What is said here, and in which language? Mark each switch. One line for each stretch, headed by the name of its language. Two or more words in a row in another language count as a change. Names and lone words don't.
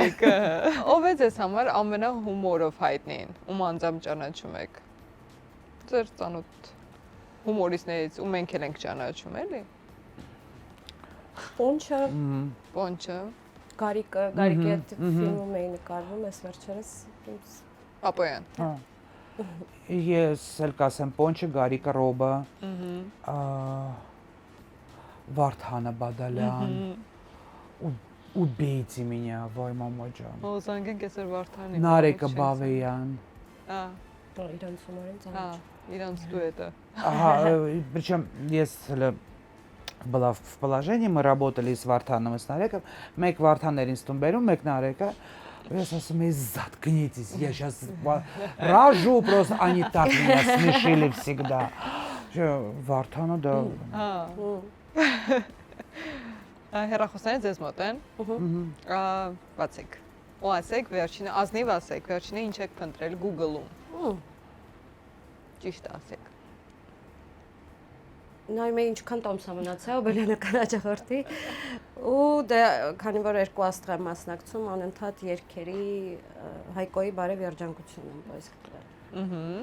Armenian: Դուք եք։ Ով է ձեզ համար ամենահումորով հայտնին, ում անձամբ ճանաչում եք։ Ձեր ծանոթ հումորիստներից ու մենք էլ ենք ճանաչում, էլի։ Պոնչը։ Գարիկի հետ ֆիլմում էի նկարվում, այս վերջերս Պապոյան։ Ես էլ կասեմ Պոնչը, Գարիկը Ռոբը, Վարդանը Բադալյան,
Russian: Убейте меня, вай мама ջան։
Armenian: Զանգենք այսօր Վարդանի։ Նարեկը Բավեյան։ իրանց հումորին ծանոթ։ Իրանց դուետը։
Russian: Ага, причем если была в положении, мы работали с Вартаном и с Нареком,
Armenian: մեկ Վարդաններ ինձ տուն բերում, մեկ Նարեկը, ես ասում եի,
Russian: заткнитесь, я сейчас рожу, просто они так меня смешили всегда.
Armenian: Վարդանը դա Հեռախոսները ձեզ մոտ են։ Բացեք։ Ու ասեք վերջինը, ազնիվ ասեք, վերջինը ինչ եք փնտրել Google-ում։ Ճիշտ ասեք։ Նայում էի ինչքան տոմս մնացա, Օբելյանը կանաչախորտի ու դե քանի որ երկու աստղ եմ մասնակցում, անընդհատ երգերի Հայկոյի բարև երջանկությունն եմ պայսկել։